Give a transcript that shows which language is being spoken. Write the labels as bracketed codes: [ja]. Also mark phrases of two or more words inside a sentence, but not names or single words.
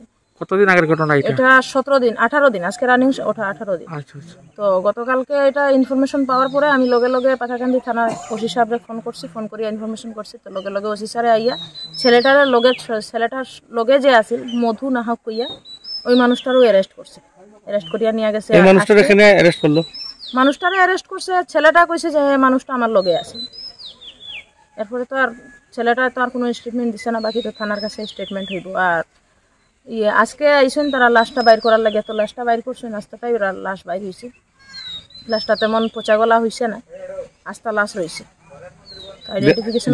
[bn] কতদিন আগের ঘটনা এটা 17 দিন 18 দিন আজকে রানিং 18 দিন আচ্ছা তো গতকালকে এটা ইনফরমেশন পাওয়ার পরে আমি লগে লগে পাথারকান্দি থানা ওসি সাহেবরে ফোন করি ইনফরমেশন করছি তো লগে লগে ওসি স্যারে আইয়া ছেলেটার লগে যে আছিল মধু নাহক কইয়া ওই মানুষটারও অ্যারেস্ট করছে অ্যারেস্ট করিয়া নিয়ে গেছে এই মানুষটারে এখানে অ্যারেস্ট করলো মানুষটারে অ্যারেস্ট করছে ছেলেটা কইছে যে মানুষটা আমার লগে আছে এরপরে তো আর ছেলেটা তো আর কোনো স্টেটমেন্ট দিছে না বাকি তো থানার কাছে স্টেটমেন্ট হইব আর আজকে আইছেন তারা লাশটা বাইর করার লাগে তো লাশটা বাইর করছেন আস্তাটাই লাশ বাইর হইছে লাশটা তেমন পচা গলা হইছে না আস্তা লাশ রইছে আইডেন্টিফিকেশন